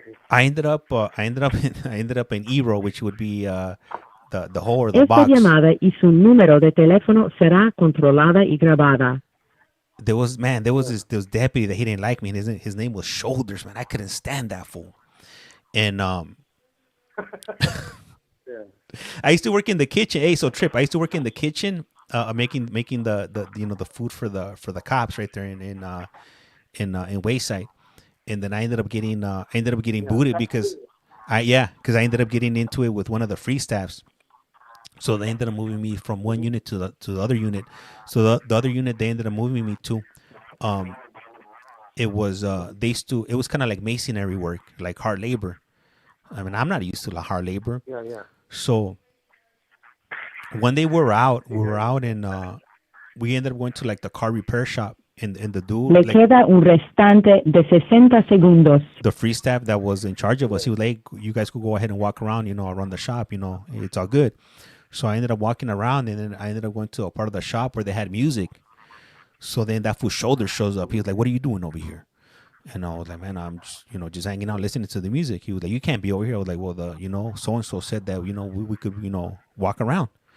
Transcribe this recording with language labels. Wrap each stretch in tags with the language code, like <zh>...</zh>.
<en>I ended up in Ebro, which would be the hole or the box.</en> <es>Esta llamada y su número de teléfono será controlada y grabada.</es> <en>There was this deputy that he didn't like me, and his name was Shoulders, man. I couldn't stand that fool. And I used to work in the kitchen. Hey, so Trip, I used to work in the kitchen, making the food for the cops right there in Wayside. And then I ended up getting booted because I ended up getting into it with one of the free staffs. So they ended up moving me from one unit to the other unit. So the other unit they ended up moving me to, it was kind of like masonry work, like hard labor. I mean, I'm not used to hard labor. Yeah. So one day we were out and we ended up going to like the car repair shop, and the dude,</en> <es>Le</es> <en>like</en> <es>queda un restante de 60 segundos.</es> <en>the free staff that was in charge of us, he was like, you guys could go ahead and walk around, around the shop, it's all good. So I ended up walking around, and then I ended up going to a part of the shop where they had music. So then that fool's shoulder shows up. He was like, what are you doing over here? And I was like, man, I'm just, just hanging out, listening to the music. He was like, you can't be over here. I was like, well, so-and-so said that, we could, walk around.</en>